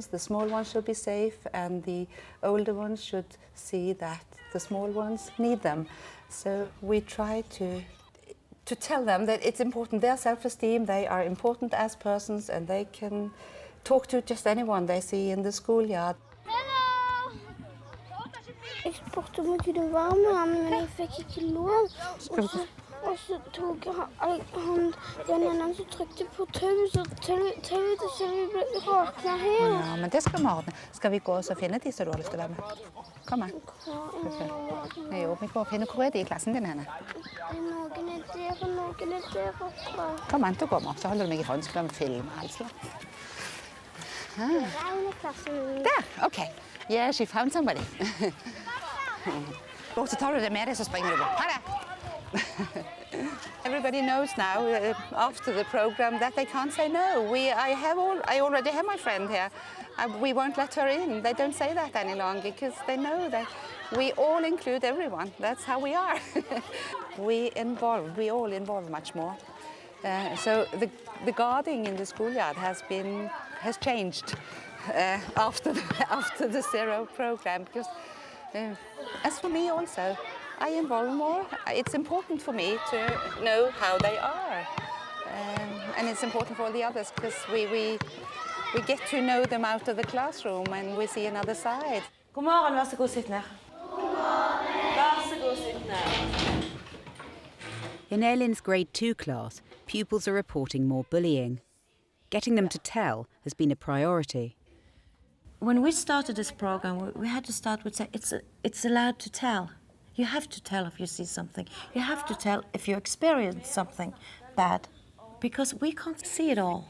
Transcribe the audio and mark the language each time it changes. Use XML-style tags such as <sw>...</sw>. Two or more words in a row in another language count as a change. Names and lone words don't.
<en>The small ones should be safe, and the older ones should see that the small ones need them. So we try to tell them that it's important, their self-esteem, they are important as persons, and they can talk to just anyone they see in the schoolyard. Hello!</en> <no>Jeg spurte om jeg kunne være med ham, men jeg fikk ikke lov. Og så tok han den ene som trykte på tauet, så tauet så vi ble rakna her. Ja, men det skal vi ordne. Skal vi gå og finne de som du har lyst til å være med? Kom her. Jo, vi går og finner hvor er de i klassen din henne? Noen er der, og noen er der oppe. Kom an, så går vi opp, så holder du meg i hånden, så kan vi filme altså. Der,</no> <en>OK. Yeah, she found somebody.</en> <no>Og så tar du det med deg, så springer du bort. Ha det!</no> <en>Everybody knows now, after the program, that they can't say no. I already have my friend here. We won't let her in. They don't say that any longer because they know that we all include everyone. That's how we are. We all involve much more. So the guarding in the schoolyard has changed after the Zero program, because as for me also, I involve more. It's important for me to know how they are, and it's important for all the others because we get to know them out of the classroom and we see another side.</en> <no>God morgen, vær så god, sitt ned. God morgen. Vær så god, sitt ned.</no> <en>In Elin's grade 2 class, pupils are reporting more bullying. Getting them to tell has been a priority. When we started this program, we had to start with saying it's allowed to tell. You have to tell if you see something. You have to tell if you experience something bad, because we can't see it all.</en>